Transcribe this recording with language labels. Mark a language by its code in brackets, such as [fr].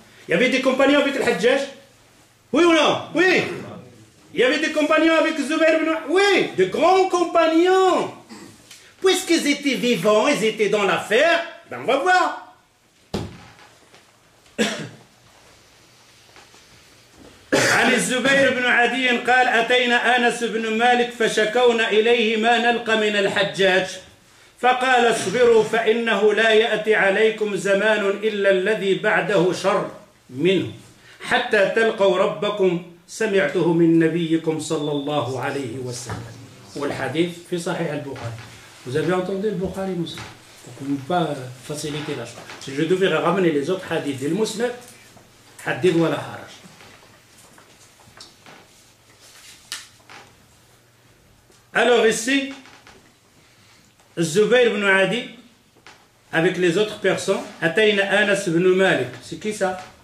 [fr] Il y avait des compagnons avec le Hajjaj? Oui ou non? Oui! Il y avait des compagnons avec Zubayr ibn Muawiya. Oui, de grands compagnons. Puisqu'ils étaient vivants, ils étaient dans l'affaire, ben on va voir. À [ar] عن الزبير بن عدي قال أتينا أنس بن مالك فشكونا إليه ما نلقى من الحجاج فقال اصبروا فإنه لا يأتي عليكم زمان إلا الذي بعده شر منه حتى تلقوا ربكم سمعته من نبيكم صلى الله عليه وسلم والحديث في صحيح البخاري. [fr] Vous avez entendu le Bukhari Muslim. Donc on ne peut pas faciliter la chose. Si je devais ramener les autres hadiths du Muslim, hadith [ar] wa la haraj. [fr] Alors ici, Zubayr ibn Adi, avec les autres personnes, atteignent Anas ibn Malik. C'est qui ça?